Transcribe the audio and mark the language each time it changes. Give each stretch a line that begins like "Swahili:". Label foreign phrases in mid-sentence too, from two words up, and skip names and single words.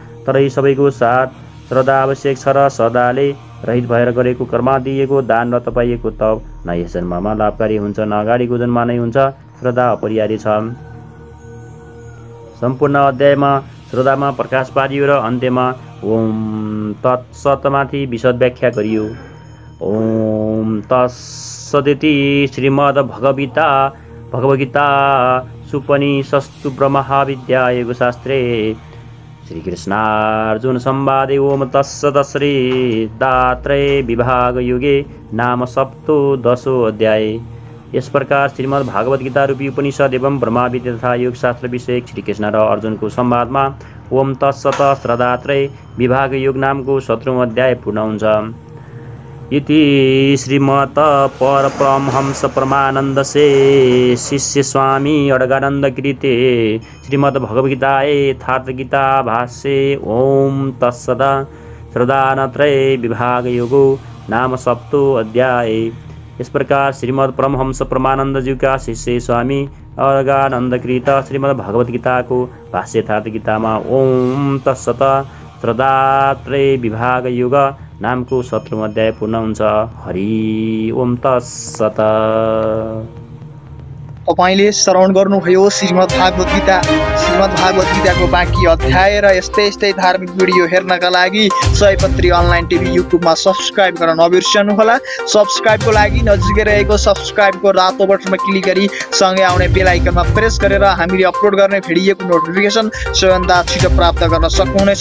Nepali: तर यी सबैको साथ श्रद्धा आवश्यक छ र श्रद्धाले रहित भएर गरेको कर्म दिइएको दान र तपाइएको तप न यस जन्ममा लाभकारी हुन्छ न अगाडिको जन्ममा नै हुन्छ। श्रद्धा अपरिहार्य छ। सम्पूर्ण अध्यायमा श्रद्धामा प्रकाश पारियो र अन्त्यमा ओम तत्सतमाथि विशद व्याख्या गरियो।
Sanskrit: ओम तत्सदिति श्रीमद्भगवद्गीता सुपनिषत्सु ब्रह्मविद्या योगशास्त्रे श्रीकृष्णार्जुन संवादे ओम तत्सत् श्रीदात्रये विभाग युगे नाम सप्तदशो अध्याय।
Nepali: यस प्रकार श्रीमद् भागवत गीता रूपी उपनिषद एवं ब्रह्मविद्या तथा योगशास्त्र विषयक श्रीकृष्ण र अर्जुनको संवादमा ओम तत्सत् श्रद्धात्रय विभाग योग नामको 17औं अध्याय पूर्ण हुन्छ।
Sanskrit: इति श्रीमत् परमहंस परमानन्दसे शिष्य स्वामी अडगानन्द कृते श्रीमद् भगवद्गीताये यथार्थगीता भाष्ये ओम तत्सत् श्रद्धात्रय विभाग योगो नाम 7 अध्याय।
Hindi: इस प्रकार श्रीमद् परमहंस परमानंद जी का शिष्य स्वामी अडगानन्दकृत श्रीमद् भगवत गीता को भाष्य यथार्थ गीता में ओम तत्सत् श्रद्धात्रय विभाग योग नाम को 17औं अध्याय
Nepali: पूर्ण हुन्छ।
Sanskrit: हरि ओम तत्सत्।
Nepali: तपाईले श्रवण गर्नुभयो श्रीमद् भागवत गीताको बाँकी अध्याय र यस्तै धार्मिक भिडियो हेर्नका लागि सयपत्री
English: online TV
Nepali: युट्युबमा सब्स्क्राइब गर्न नबिर्सनुहोला। सब्स्क्राइबको लागि नजिकै रहेको सब्स्क्राइबको रातो बटनमा क्लिक गरी सँगै आउने बेल आइकनमा प्रेस गरेर हामीले अपलोड गर्ने भिडियोको नोटिफिकेसन सबैभन्दा छिटो प्राप्त गर्न सक्नुहुनेछ।